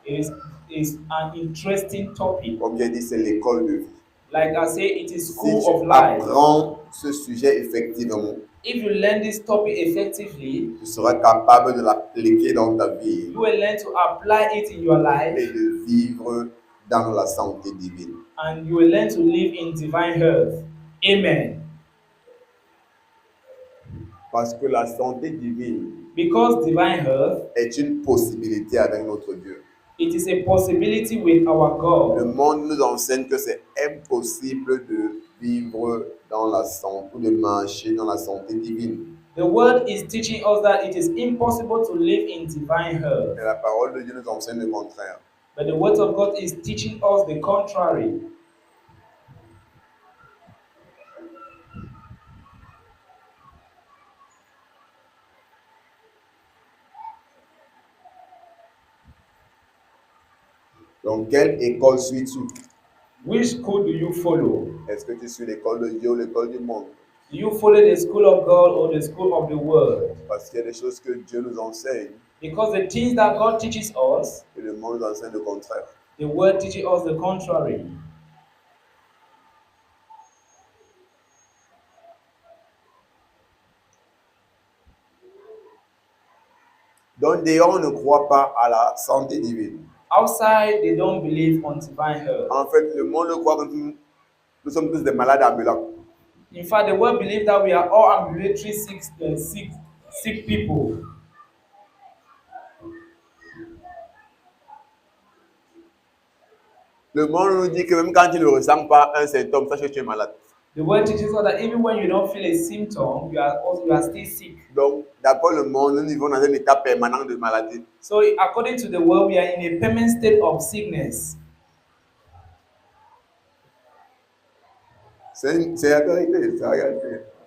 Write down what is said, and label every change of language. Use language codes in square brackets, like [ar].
[en] It is an interesting topic. [fr] Comme j'ai dit, c'est l'école de vie. [en] Like I say, it is [fr] Si [en] school [fr] tu [en] of life. [fr] apprends ce sujet effectivement, [en] If you learn this topic effectively, [fr] tu seras capable de l'appliquer dans ta vie [en] you will learn to apply it in your [fr] et [en] life, [fr] de vivre dans la santé divine. [en] and you will learn to live in divine health. Amen. [fr] Parce que la santé divine [en] Because divine health, [fr] est une possibilité avec notre Dieu. [en] it is a possibility with our [fr] Le [en] God. [fr] monde nous enseigne que c'est impossible de vivre dans la santé ou de marcher dans la santé divine. [en] The word is teaching us that it is impossible to live in divine health. [fr] Mais la parole de Dieu nous enseigne le contraire. [en] But the word of God is teaching us the contrary. [fr] Donc, quelle école suis-tu? [en] Which school do you follow? [fr] Est-ce que tu suis l'école de Dieu ou l'école du monde? [en] Do you follow the school of God or the school of the world? [fr] Parce qu'il y a des choses que Dieu nous enseigne [en] Because the things that God teaches us, [fr] et le monde nous enseigne le contraire. [en] the word teaches us the contrary. [fr] Donc, dehors, on ne croit pas à la santé divine. [en] Outside, they don't believe on divine health. [fr] En fait, le monde croit que nous sommes tous des malades ambulants. [en] In fact, the world believes that we are all ambulatory sick people. [fr] Le monde nous dit que même quand tu ne ressens pas un symptôme, sache que tu es malade. [en] The word teaches us that even when you don't feel a symptom, you are still sick. [fr] Donc, d'après le monde, nous vivons dans un état permanent de maladie. [en] So, according to the world, we are in a permanent state of sickness. [fr] C'est la vérité, c'est la réalité.